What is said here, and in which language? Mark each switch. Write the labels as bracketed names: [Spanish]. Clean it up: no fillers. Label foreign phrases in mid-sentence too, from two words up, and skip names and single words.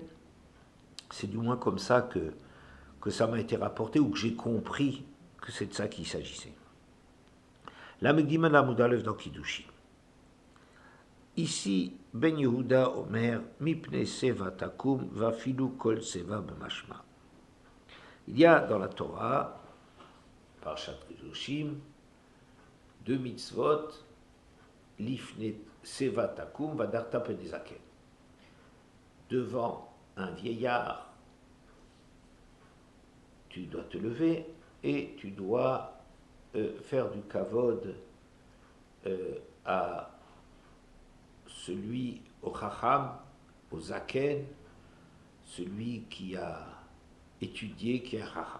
[French] C'est du moins comme ça que ça m'a été rapporté, ou que j'ai compris que c'est de ça qu'il s'agissait. [Hebrew] למד גימל עמוד אלף dans Kiddushin. Ici, בן יהודה אומר, מפני שיבה תקום, ואפילו כל שיבה במשמע. [French] Il y a dans la Torah, Parashat Kedoshim, deux mitzvot, [Hebrew] מפני שיבה תקום והדרת פני זקן. [French] Devant un vieillard, tu dois te lever et tu dois faire du kavod à celui, au chacham, au zaken, celui qui a étudié, qui est chacham.